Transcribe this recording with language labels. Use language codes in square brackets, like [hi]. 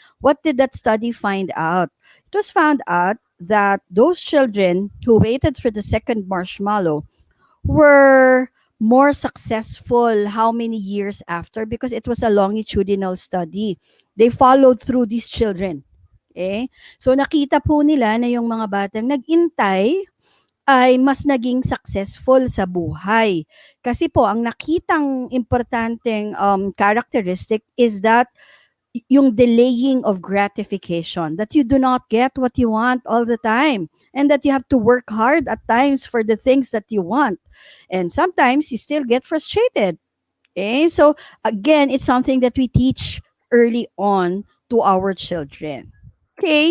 [en] What did that study find out? It was found out that those children who waited for the second marshmallow were more successful how many years after, because it was a longitudinal study. They followed through these children. Okay? [tl] So nakita po nila na yung mga batang nag-intay ay mas naging successful sa buhay. Kasi po, ang nakitang importanteng [en] characteristic is that yung delaying of gratification, that you do not get what you want all the time, and that you have to work hard at times for the things that you want. And sometimes you still get frustrated. Okay? So again, it's something that we teach early on to our children. Okay?